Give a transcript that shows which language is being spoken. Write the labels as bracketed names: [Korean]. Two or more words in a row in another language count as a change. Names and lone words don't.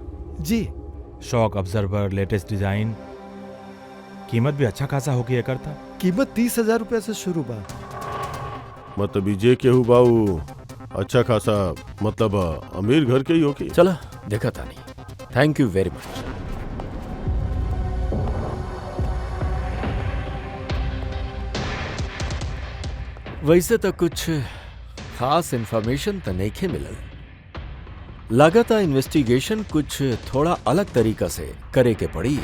[Bhojpuri] जी। [English] shock absorber, latest design, [Bhojpuri] कीमत भी अच्छा खासा होगी ये करता। कीमत 30,000 रुपया से शुरू बा। मतलब जे केहू बाऊ अच्छा खासा, मतलब अमीर घर के ही होके। चला देखा था नहीं। [English] thank you very much. [Bhojpuri] वैसे तो कुछ खास इंफॉर्मेशन तो नहीं खे मिलल। लगातार इन्वेस्टिगेशन कुछ थोड़ा अलग तरीका से करे के पड़ी।